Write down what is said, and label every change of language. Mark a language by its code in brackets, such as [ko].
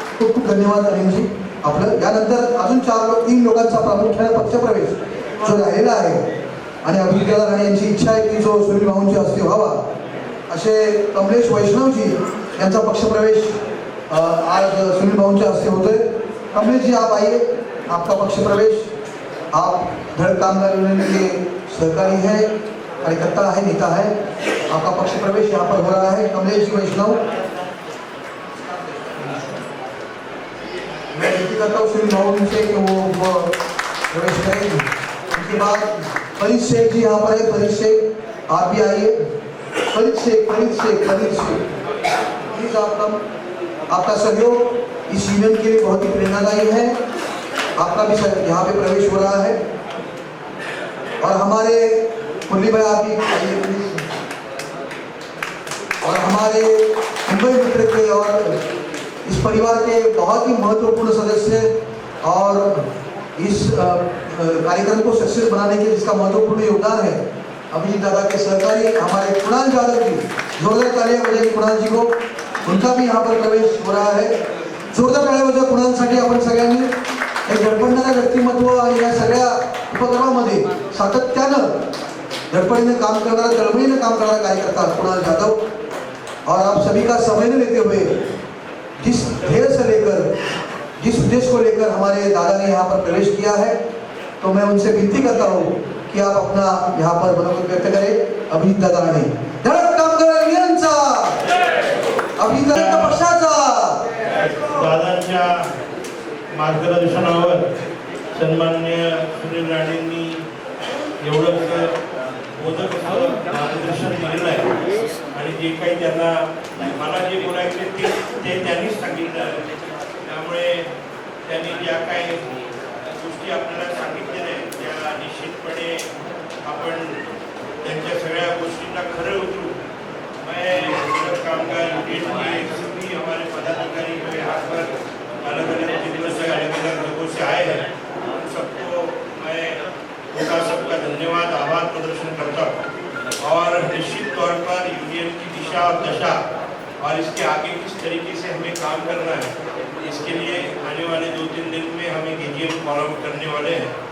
[mr] खूप खूप धन्यवाद अनिलजी आपलं। यानंतर अजून 3 लोकांचा प्रामुख्याने पक्षप्रवेश जो राहिलेला आहे आणि अभिजीत दादा राणे यांची इच्छा आहे की जो सुनील भाऊंच्या हस्ते व्हावा, असे कमलेश वैष्णवजी यांचा पक्षप्रवेश आज सुनील भाऊंच्या हस्ते होतोय। [hi] कमलेश जी आप आइए, आपका पक्षप्रवेश, आप धड़क कामगार यूनियन के सहकारी है, कार्यकर्ता है, नेता है, आपका पक्षप्रवेश यहाँ पर हो रहा है। कमलेश जी वैष्णव, मैं विनती करता हूँ श्री नवम से कि वो प्रवेश करेंगे। उसके बाद फरीद शेख जी यहाँ पर है, फरीद शेख आप भी आइए। फरीद शेख प्लीज आपका सहयोग इस यूनियन के लिए बहुत ही प्रेरणादायी है। आपका भी यहाँ पे प्रवेश हो रहा है। और हमारे मुरली भाई आप भी आइए प्लीज। और हमारे मुंबई मित्र के और इस परिवार के बहुत ही महत्वपूर्ण सदस्य और इस कार्यक्रम को सक्सेस बनाने के जिसका महत्वपूर्ण योगदान है अभिजीत दादा के सहकारी हमारे कुणाल यादव जी, जोरदार तालियां बजाइए कुणाल जी को। उनका भी यहाँ पर प्रवेश हो रहा है। जोरदार तालियां बजाव [mr] कुणालसाठी आपण सगळ्यांनी। एक धडपडणारा व्यक्तिमत्व आणि या सगळ्या उपक्रमामध्ये सातत्यानं धडपडीने काम करणारा, तळमळीने काम करणारा कार्यकर्ता कुणाल यादव। [hi] और आप सभी का समय लेते हुए जिस ध्येय से लेकर, जिस उद्देश्य को लेकर हमारे दादा ने यहाँ पर प्रवेश किया है, तो मैं उनसे विनती करता हूँ कि आप अपना यहाँ पर मनोगत व्यक्त करें। [mr] अभिजीत दादा ने धडक कामगार युनियनचा, अभिजीत दादा पक्षाचा। दादांच्या मार्गदर्शनावर सन्माननीय सुनील राणेंनी एवढं मोदक मार्गदर्शन दिलेलं आहे आणि जे काही त्यांना मला जे बोलायचे ते त्यांनीच सांगितलं आहे। त्यामुळे त्यांनी ज्या काही गोष्टी आपल्याला सांगितलेल्या आहेत त्या निश्चितपणे आपण त्यांच्या सगळ्या गोष्टींना खरं उतरू। [hi] मैं कामगार यूनियन के सभी हमारे पदाधिकारी जो यहाँ पर अलग अलग जिलों से, अलग अलग लोगों से आए हैं, उन सबको मैं उनका सबका धन्यवाद, आभार प्रदर्शन करता हूँ। और निश्चित तौर पर यूनियन की दिशा और दशा और इसके आगे किस तरीके से हमें काम करना है, इसके लिए आने वाले 2-3 दिन में हम एक AGM फॉलो करने वाले हैं।